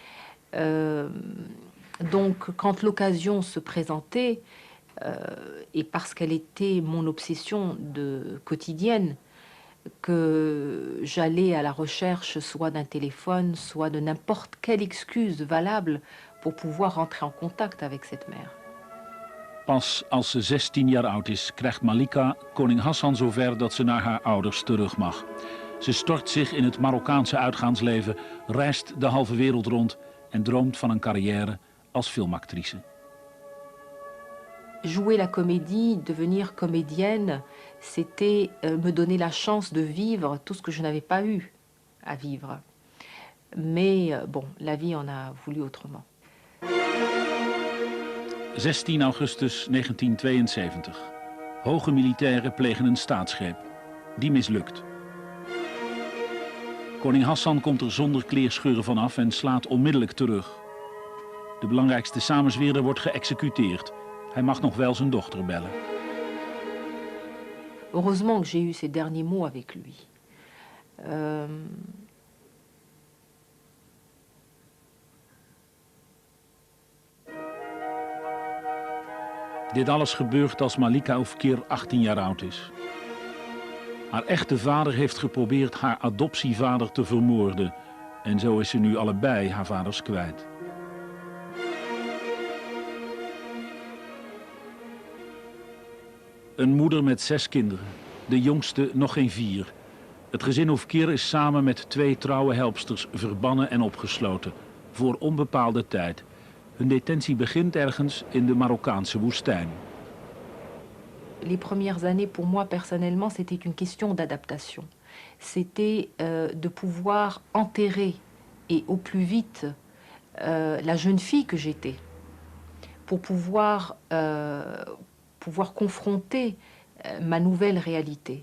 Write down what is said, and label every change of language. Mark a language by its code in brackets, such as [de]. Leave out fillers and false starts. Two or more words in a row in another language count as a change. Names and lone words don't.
[fr] Donc, quand l'occasion se présentait, et parce qu'elle était mon obsession quotidienne, que j'allais à la recherche soit d'un téléphone, soit de n'importe quelle excuse valable pour pouvoir rentrer en contact avec cette mère. [nl] Pas als ze 16 jaar oud is, krijgt Malika koning Hassan zover dat ze naar haar ouders terug mag. Ze stort zich in het Marokkaanse uitgaansleven, reist de halve wereld rond en droomt van een carrière als filmactrice. [fr] Jouer la comédie, devenir comédienne, c'était me donner la chance de vivre tout ce que je n'avais pas eu à vivre. Mais bon, la vie en a voulu autrement. [nl] 16 augustus 1972. Hoge militairen plegen een staatsgreep. Die mislukt. Koning Hassan komt er zonder kleerscheuren vanaf en slaat onmiddellijk terug. De belangrijkste samenzweerder wordt geëxecuteerd. Hij mag nog wel zijn dochter bellen. [fr] Heureusement que j'ai eu ces derniers mots avec lui. [nl] Dit alles gebeurt als Malika Oufkir 18 jaar oud is. Haar echte vader heeft geprobeerd haar adoptievader te vermoorden. En zo is ze nu allebei haar vaders kwijt. Een moeder met 6 kinderen. De jongste nog geen 4. Het gezin Oufkir is samen met 2 trouwe helpsters verbannen en opgesloten. Voor onbepaalde tijd. Hun detentie begint ergens in de Marokkaanse woestijn. [fr] Les premières années, pour moi personnellement, c'était une question d'adaptation. C'était de pouvoir enterrer, et au plus vite, la jeune fille que j'étais. Pour pouvoir confronter ma nouvelle réalité.